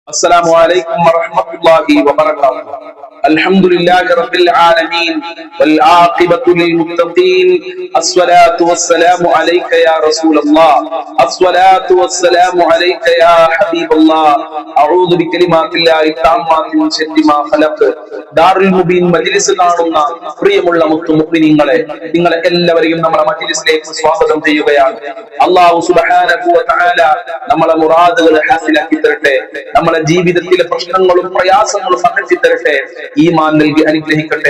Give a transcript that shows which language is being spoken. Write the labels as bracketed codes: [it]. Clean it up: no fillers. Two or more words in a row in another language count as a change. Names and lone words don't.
[ar] السلام عليكم ورحمة الله وبركاته. الحمد لله رب العالمين والعاقبة للمتقين. الصلاة والسلام عليك يا رسول الله. الصلاة والسلام عليك يا حبيب الله. أعوذ بكلمات الله التامات من شر ما خلق. [ml] ദാറുൽ മുബീൻ മജ്ലിസ് കാണുന്ന പ്രിയമുള്ള മുഅ്മിനീങ്ങളെ, നിങ്ങളെ എല്ലാവരെയും നമ്മുടെ മജ്ലിസിലേക്ക് സ്വാഗതം ചെയ്യുകയാണ്. [ar] الله سبحانه وتعالى [ml] നമ്മളെ മുറാദുകൾ ഹാസിലാക്കി തരട്ടെ. നമ്മളെ ജീവിതത്തിലെ പ്രശ്നങ്ങളും പ്രയാസങ്ങളും അകറ്റി തരട്ടെ. ഈമാൻ നൽകി അനുഗ്രഹിക്കട്ടെ.